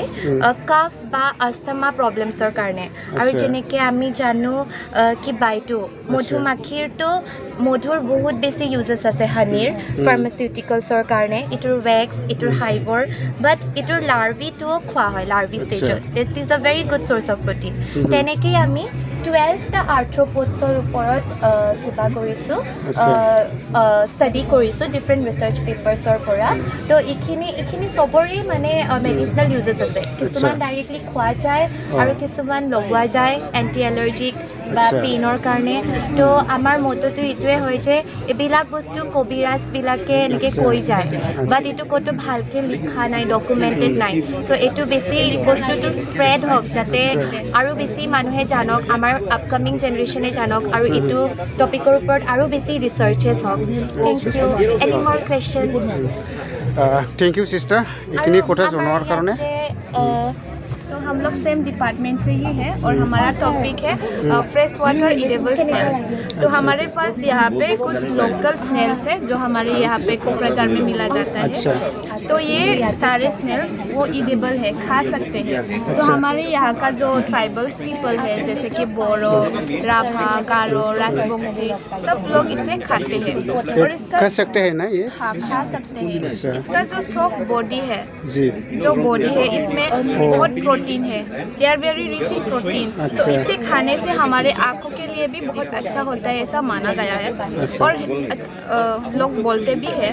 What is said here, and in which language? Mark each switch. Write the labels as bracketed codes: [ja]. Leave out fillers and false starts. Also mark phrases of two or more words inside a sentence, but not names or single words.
[as] কাফ বা আস্থামা প্ৰব্লেমছৰ কাৰণে আৰু যেনেকৈ আমি জানো কি বাইটো মধুমাখিৰটো মধুৰ বহুত বেছি ইউজেছ আছে হানিৰ ফাৰ্মাচিউটিকেলছৰ কাৰণে ইটোৰ ৱেক্স ইটোৰ হাইবৰ বাট ইটোৰ লাৰ্ভিটোও খোৱা হয় লাৰ্ভি ষ্টেজত [en] it is a very good source of protein [as] তেনেকেই আমি 12টা আৰ্থ্ৰপডছৰ ওপৰত কিবা কৰিছোঁ ষ্টাডি কৰিছোঁ [en] different research papers [as] পৰা তো এইখিনি চবৰে মানে [en] medicinal uses [as] আছে কিছুমান ডাইৰেক্টলি খোৱা যায় আৰু কিছুমান লগোৱা যায় [en] anti allergic [as] বা পেইনৰ কাৰণে তো আমাৰ মতটো এইটোৱে হয় যে এইবিলাক বস্তু কবিৰাজবিলাকে এনেকৈ কৈ যায় বাট এইটো ক'তো ভালকৈ লিখা নাই ডকুমেণ্টেড নাই চ' এইটো বেছি বস্তুটো স্প্ৰেড হওক যাতে আৰু বেছি মানুহে জানক আমাৰ [en] upcoming generation [as] জানক আৰু এইটো টপিকৰ ওপৰত আৰু বেছি ৰিচাৰ্চেছ হওক [en] thank you any more questions thank you sister [hi] इतनी कोटा जनावर कारण तो हम लोग [en] same department [hi] से ही हैं और हमारा टॉपिक है [en] fresh water edible snails. [hi] तो हमारे पास यहाँ पे कुछ [en] local snails [hi] है जो हमारे यहाँ पे कोकराझार में मिला जाता है। तो ये सारे स्नेल्स वो इडेबल है, खा सकते हैं। तो हमारे यहाँ का जो [en] tribals people [hi] है जैसे कि बोरो, राभा, गारो, राजबंशी सब लोग इसे खाते हैं और इसका खा सकते हैं ना ये? हाँ, खा सकते हैं। इसका जो [en] soft body [hi] है जी, जो बॉडी है इसमें बहुत प्रोटीन है, [en] they are very rich in protein. [hi] तो इसे खाने से हमारे आँखों के लिए भी बहुत अच्छा होता है, ऐसा माना गया है और लोग बोलते भी है।